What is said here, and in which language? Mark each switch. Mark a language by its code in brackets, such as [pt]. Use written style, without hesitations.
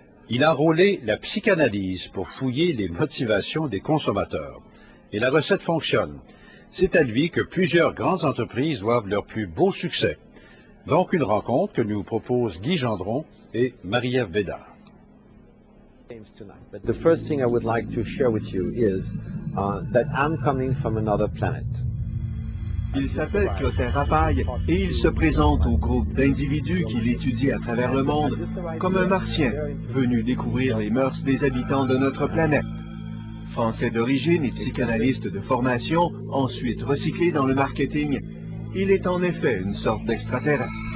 [fr] Il a enrôlé la psychanalyse pour fouiller les motivations des consommateurs. Et la recette fonctionne. C'est à lui que plusieurs grandes entreprises doivent leur plus beau succès. Donc une rencontre que nous propose Guy Gendron et Marie-Ève Bédard. [en] But the first thing I would like to share with you is that I'm coming from another planet. [fr] Il s'appelle Clotaire-Rapaille et il se présente au groupe d'individus qu'il étudie à travers le monde comme un martien venu découvrir les mœurs des habitants de notre planète. Français d'origine et psychanalyste de formation, ensuite recyclé dans le marketing, il est en effet une sorte d'extraterrestre.